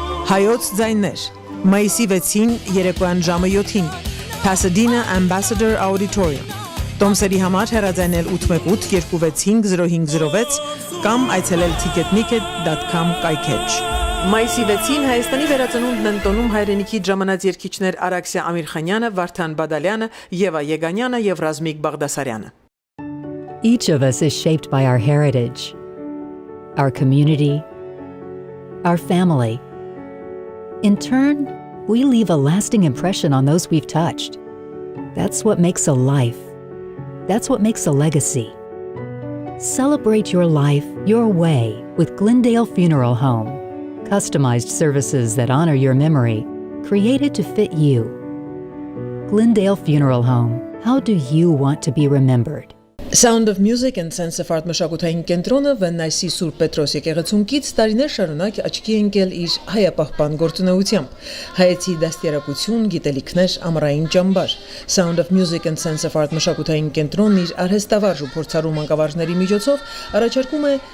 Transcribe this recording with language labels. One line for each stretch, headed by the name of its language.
Armenian: Հայոց ձայներ մայիսի 6-ին երեկոյան ժամը 7-ին Pasadena Ambassador Auditorium Տոմսերի համար հեռարձայնել 818-265-0506 կամ այցելել ticketnicket.com կայքեջ Մայիսի 6-ին Հայաստանի վերածնունդն են տոնում հայրենիքի ժամանած երգիչներ Արաքսիա Ամիրխանյանը, Վարդան Բադալյանը, Եվա Եգանյանը եւ Ռազմիկ Բաղդասարյանը
English: Each of us is shaped by our heritage, our community, our family. In turn, we leave a lasting impression on those we've touched. That's what makes a life. That's what makes a legacy. Celebrate your life your way with Glendale Funeral Home. Customized services that honor your memory, created to fit you. Glendale Funeral Home. How do you want to be remembered?
Armenian: Sound of Music and Sense of Art մշակութային կենտրոնը Վեննայսի Սուրբ Պետրոս եկեղեցունքից տարիներ շարունակ աչքի ընկել իր հայապահպան գործունեությամբ։ Հայեցի դաստիարակություն, գիտելիքներ, ամառային ճամբար։ Sound of Music and Sense of Art մշակութային կենտրոնն իր արհեստավարժ ու փորձառու մանկավարժների միջոցով առաջարկում է